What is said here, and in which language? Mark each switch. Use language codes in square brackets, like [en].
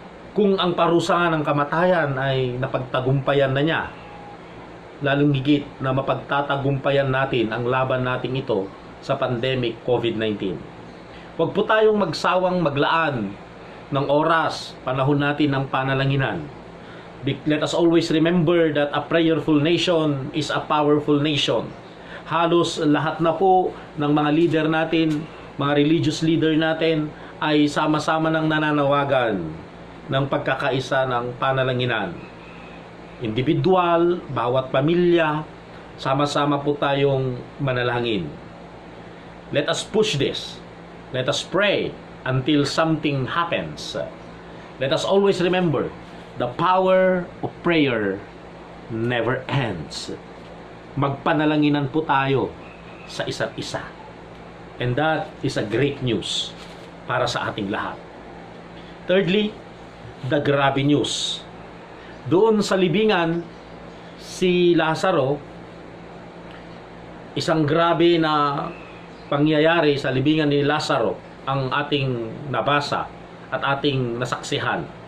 [tl] Kung ang parusahan ng kamatayan ay napagtagumpayan na niya, lalong higit na mapagtatagumpayan natin ang laban nating ito sa pandemic COVID-19. Huwag po tayong magsawang maglaan ng oras, panahon natin ng panalanginan. [en] Let us always remember that a prayerful nation is a powerful nation. [tl] Halos lahat na po ng mga leader natin, mga religious leader natin, ay sama-sama ng nananawagan ng pagkakaisa ng panalanginan. Individual, bawat pamilya, sama-sama po tayong manalangin. [en] Let us push this. Let us pray until something happens. Let us always remember, the power of prayer never ends. [tl] Magpanalanginan po tayo sa isa't isa. [en] And that is a great news [tl] para sa ating lahat. Thirdly, the grabe news. Doon sa libingan, si Lazaro, isang grabe na pangyayari sa libingan ni Lazaro ang ating nabasa at ating nasaksihan.